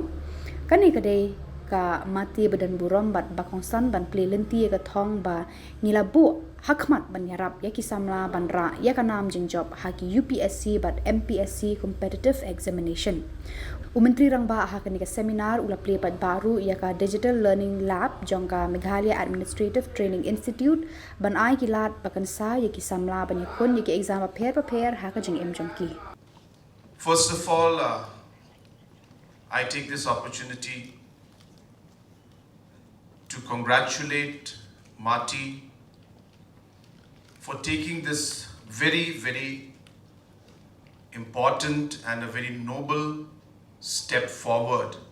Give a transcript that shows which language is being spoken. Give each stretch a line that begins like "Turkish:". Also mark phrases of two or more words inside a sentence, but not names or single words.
Khasi: Kani ka dei ka Mati badan burom bat bakongsan ban plelenti ya ka thong ba ngilabu hakmat ban Iarap ya ki Samla ban ra ya ka nam jingjob haki UPSC but MPSC
English: competitive examination.
Khasi: Myntri Rangbah ha ka ni ka seminar ula plepat baru ya ka
English: digital learning lab
Khasi: jongka Meghalaya Administrative Training Institute ban ai kilat bakansa ya ki Samla ban yakun ya ki
English: exam prepare
Khasi: ha ka jing jongki.
English: First of all, I take this opportunity to congratulate Mati for taking this very important and a very noble step forward